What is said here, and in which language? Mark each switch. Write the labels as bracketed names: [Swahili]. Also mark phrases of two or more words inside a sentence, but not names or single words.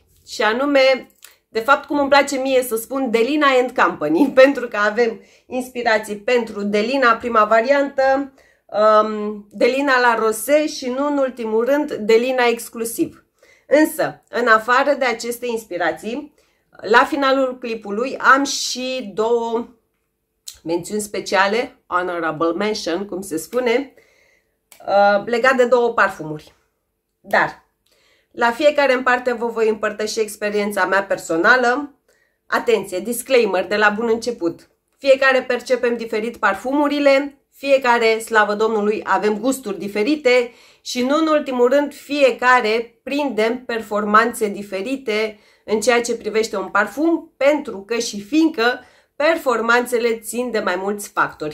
[Romanian] Și anume, de fapt, cum îmi place mie să spun, Delina and Company, pentru că avem inspirații pentru Delina prima variantă, Delina la Rosé și nu în ultimul rând Delina exclusiv. Însă, în afară de aceste inspirații, la finalul clipului am și 2 mențiuni speciale, [English] honorable mention, [Romanian] cum se spune, legat de 2 parfumuri. Dar la fiecare în parte vă voi împărtăși experiența mea personală. Atenție, disclaimer de la bun început. Fiecare percepem diferit parfumurile, fiecare, slavă Domnului, avem gusturi diferite și nu în ultimul rând fiecare prindem performanțe diferite în ceea ce privește un parfum, pentru că și fiindcă performanțele țin de mai mulți factori.